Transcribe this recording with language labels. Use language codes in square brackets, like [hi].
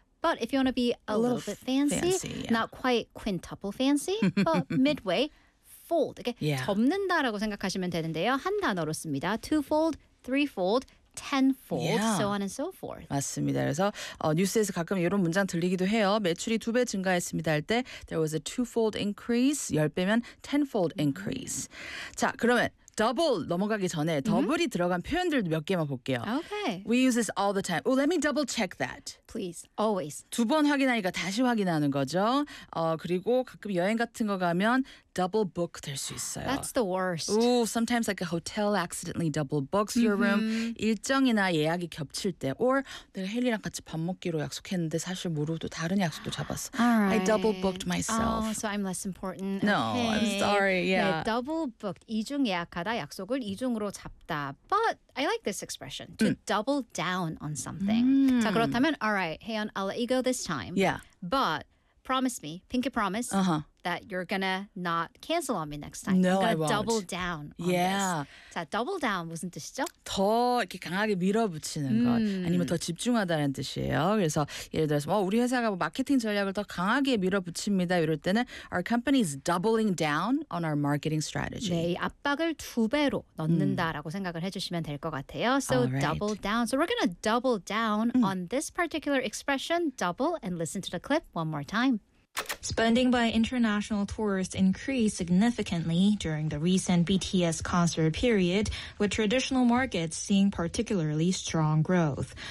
[en] But if you want to be a little bit fancy, not quite quintuple fancy, but midway, fold. [ko] 이게 접는다라고 생각하시면 되는데요. 한 단어로 씁니다. [en] Twofold, threefold, tenfold, so on and so forth. [ko] 맞습니다. 그래서 뉴스에서 가끔 이런 문장 들리기도 해요. 매출이 두 배 증가했습니다 할 때 [en] there was a twofold increase. [ko] 열 배면 [en] tenfold increase. [ko] 자, 그러면 double 넘어가기 전에 더블이 mm-hmm. 들어간 표현들 몇 개만 볼게요. [en] Okay. We use this all the time. Oh, let me double check that. Please, always. [ko] 두 번 확인하니까 다시 확인하는 거죠. 그리고 가끔 여행 같은 거 가면 double book 될 수 있어요. [en] That's the worst. Ooh, sometimes like a hotel accidentally double books your mm-hmm. room. [ko] 일정이나 예약이 겹칠 때 or 내가 헨리랑 같이 밥 먹기로 약속했는데 사실 모르고 또 다른 약속도 잡았어. [en] Right. I double booked myself. Oh, so I'm less important. No, okay. I'm sorry. Yeah. Yeah, double booked. [ko] 이중 예약하다, 약속을 이중으로 잡다. [en] But I like this expression, to double down on something. Mm. [ko] 자, 그렇다면, [en] all right, Haeyeon, I'll let you go this time. Yeah. But promise me, pinky promise, that you're gonna not cancel on me next time. No, I won't. You're gonna double down on this. [ko] 자, double down 무슨 뜻이죠? 더 이렇게 강하게 밀어붙이는 것. 아니면 더 집중하다는 뜻이에요. 그래서 예를 들어서 우리 회사가 마케팅 전략을 더 강하게 밀어붙입니다. 이럴 때는 [en] our company is doubling down on our marketing strategy. [ko] 네, 이 압박을 두 배로 넣는다라고 생각을 해주시면 될 것 같아요. [en] So right. double down. So we're gonna double down on this particular expression, double, and listen to the clip one more time. Spending by international tourists increased significantly during the recent BTS concert period, with traditional markets seeing particularly strong growth.